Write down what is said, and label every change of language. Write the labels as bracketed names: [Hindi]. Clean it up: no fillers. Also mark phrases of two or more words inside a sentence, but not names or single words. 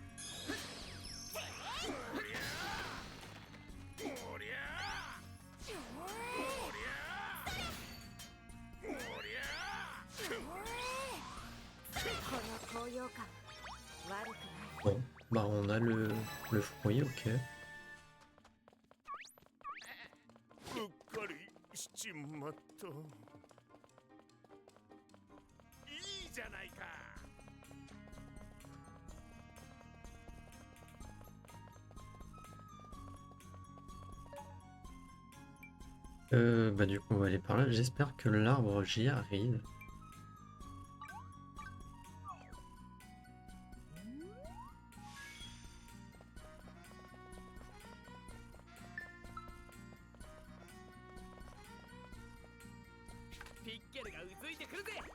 [Japanese] この高揚感悪くない [French] Bon, bah, on a le fruit, ok. [Japanese] うっかりしちまった。いいじゃないか。 [French] Bah, du coup, on va aller par là. J'espère que l'arbre, j'y arrive. [Japanese] Pickle がうずいてくるぜ。